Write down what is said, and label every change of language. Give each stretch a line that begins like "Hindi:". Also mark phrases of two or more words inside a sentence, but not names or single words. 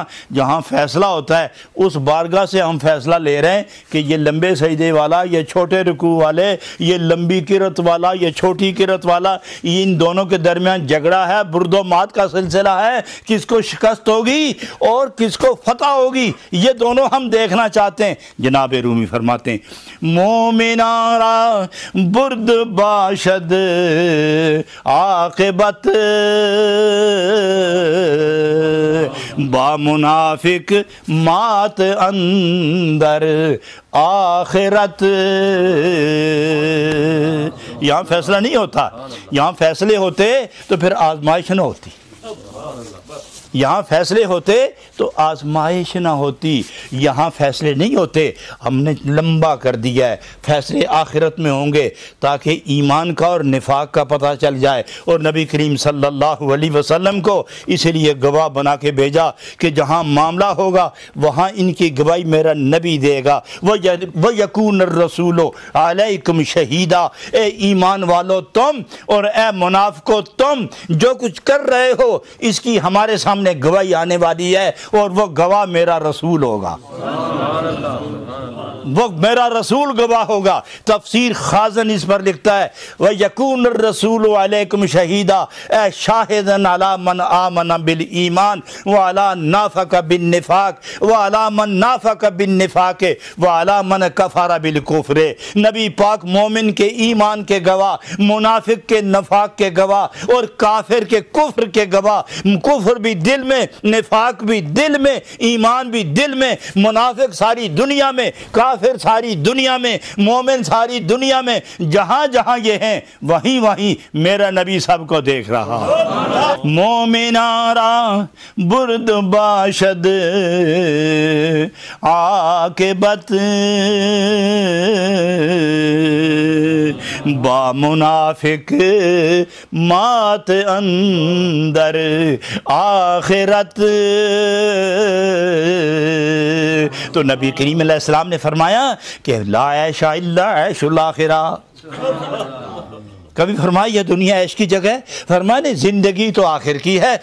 Urdu: جہاں فیصلہ ہوتا ہے اس بارگاہ سے ہم فیصلہ لے رہے ہیں کہ یہ لمبے سجدے والا، یہ چھوٹے رکوع والے، یہ لمبی قرت والا، یہ چھوٹی قرت والا، ان دونوں کے درمیان جھگڑا ہے، برد و مات کا سلسلہ ہے، کس کو شکست ہوگی اور کس کو فتح ہوگی، یہ دونوں ہم دیکھنا چاہتے ہیں۔ جناب رومی فرماتے ہیں
Persian: مومنارا برد باشد عاقبت، با منافق مات اندر آخرت۔
Urdu: یہاں فیصلہ نہیں ہوتا، یہاں فیصلے ہوتے تو پھر آزمائش نہ ہوتی، یہاں فیصلے ہوتے تو آزمائش نہ ہوتی، یہاں فیصلے نہیں ہوتے، ہم نے لمبا کر دیا ہے، فیصلے آخرت میں ہوں گے تاکہ ایمان کا اور نفاق کا پتہ چل جائے۔ اور نبی کریم صلی اللہ علیہ وسلم کو اس لیے گواہ بنا کے بھیجا کہ جہاں معاملہ ہوگا وہاں ان کی گواہی میرا نبی دے گا۔
Arabic: وَيَكُونَ الرَّسُولُ عَلَيْكُمْ شَهِيدًا،
Urdu: اے ایمان والو تم اور اے منافقو تم جو کچھ کر رہے ہو اس کی ہمارے سامنے گواہی آنے والی ہے، اور وہ گواہ میرا رسول ہوگا، وہ میرا رسول گواہ ہوگا۔ تفسیر خازن اس پر لکھتا ہے
Arabic: وَيَكُونَ الرَّسُولُ عَلَيْكُمْ شَهِيدًا، اے شاہدًا عَلَى مَنْ آمَنَ بِالْإِيمَانِ وَعَلَى نَافَقَ بِالنِّفَاقِ وَعَلَى مَنْ نَافَقَ بِالنِّفَاقِ وَعَلَى مَنْ كَفَرَ بِالْكُفْرِ۔
Urdu: نبی پاک مومن کے ایمان کے گواہ، منافق کے نفاق کے گواہ، اور کافر کے کفر کے گواہ۔ کفر بھی دل میں، نفاق بھی دل میں، ایمان بھی دل میں، منافق ساری دنیا میں، کافر ساری دنیا میں، مومن ساری دنیا میں، جہاں جہاں یہ ہیں وہیں وہیں میرا نبی سب کو دیکھ رہا۔
Persian: مومنارا برد باشد عاقبت، با منافق مات اندر آخرت۔
Urdu: تو نبی کریم علیہ السلام نے فرمایا کہ
Arabic: لا عیش الا عیش الاخرہ۔
Urdu: کبھی فرمایا یہ دنیا عیش کی جگہ ہے، فرمایا نہیں، زندگی تو آخر کی ہے۔